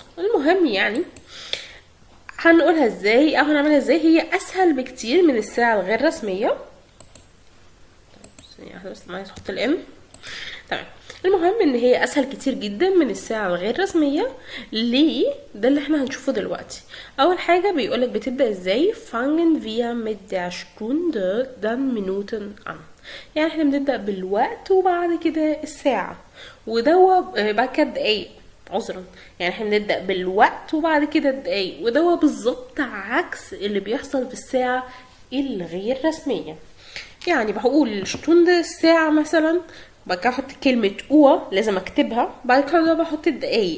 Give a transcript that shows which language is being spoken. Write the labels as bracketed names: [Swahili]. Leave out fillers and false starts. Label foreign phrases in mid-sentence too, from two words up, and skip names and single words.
[Arabic] المهم يعني هنقولها ازاي او هنعملها ازاي. هي اسهل بكتير من الساعة الغير رسمية. بس ما تحط الام. تمام. المهم ان هي اسهل كتير جدا من الساعة الغير رسمية. ليه؟ ده اللي احنا هنشوفه دلوقتي. اول حاجة بيقولك بتبدأ ازاي. [German] fangen wir mit der Stunde dann Minuten an. [Arabic] يعني احنا بنبدأ بالوقت وبعد كده الساعة، ودوا بعد كده دقايق. عذرا، يعني احنا بنبدأ بالوقت وبعد كده الدقايق، ودوا بالظبط عكس اللي بيحصل في الساعة الغير رسمية. يعني بقول شتوند الساعة مثلا، بعد كده احط كلمة او لازم اكتبها، بعد كده بحط الدقايق.